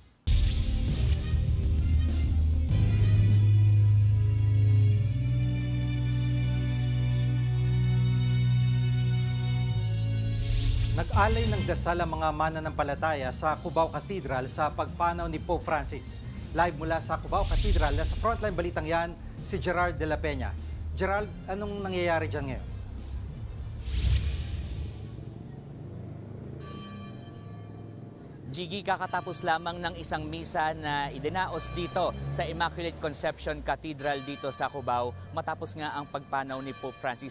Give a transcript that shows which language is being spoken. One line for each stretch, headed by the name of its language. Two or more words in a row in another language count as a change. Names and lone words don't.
Filipino: Nag-alay ng dasal ang mga mananampalataya sa Cubao Cathedral sa pagpanaw ni Pope Francis. Live mula sa Cubao Cathedral, nasa Frontline Balitang yan, si Gerald de la Peña. Gerald, anong nangyayari dyan ngayon? Jiggy, kakatapos lamang ng isang misa na idinaos dito sa Immaculate Conception Cathedral dito sa Cubao matapos nga ang pagpanaw ni Pope Francis.